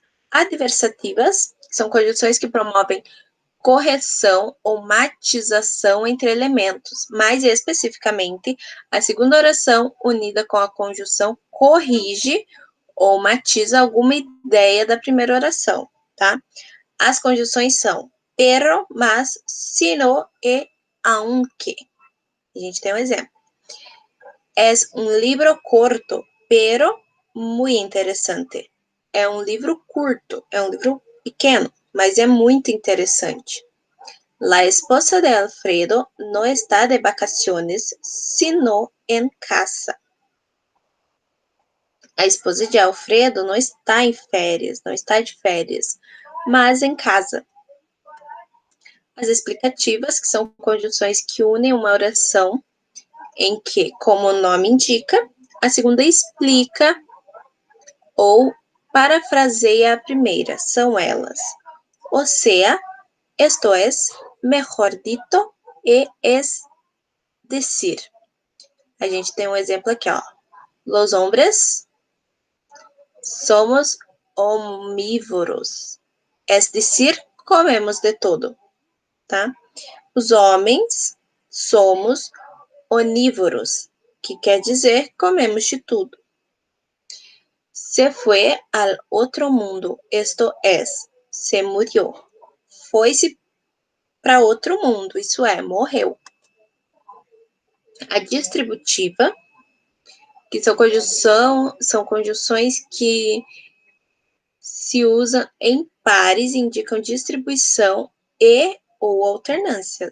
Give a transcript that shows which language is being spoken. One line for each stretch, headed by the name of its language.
Portuguese: Adversativas são conjunções que promovem correção ou matização entre elementos, mais especificamente, a segunda oração unida com a conjunção corrige ou matiza alguma ideia da primeira oração, tá? As conjunções são pero, mas, sino e aunque. A gente tem um exemplo.
Spanish: Es un libro corto, pero muy interesante.
Portuguese: É um livro curto, é um livro pequeno, mas é muito interessante.
Spanish: La esposa de Alfredo no está de vacaciones, sino en casa.
Portuguese: A esposa de Alfredo não está em férias, não está de férias, mas em casa. As explicativas, que são conjunções que unem uma oração em que, como o nome indica, a segunda explica ou parafraseia a primeira, são elas.
Spanish: O sea, esto es, mejor dito, e es decir.
Portuguese: A gente tem um exemplo aqui, ó.
Spanish: Los hombres somos omnívoros. Es decir, comemos de todo, tá?
Portuguese: Os homens somos onívoros, que quer dizer comemos de tudo.
Spanish: Se fue al otro mundo, esto es, se murió.
Portuguese: Foi-se para outro mundo, isso é, morreu. A distributiva, que são conjunções que se usam em pares, indicam distribuição e ou alternância.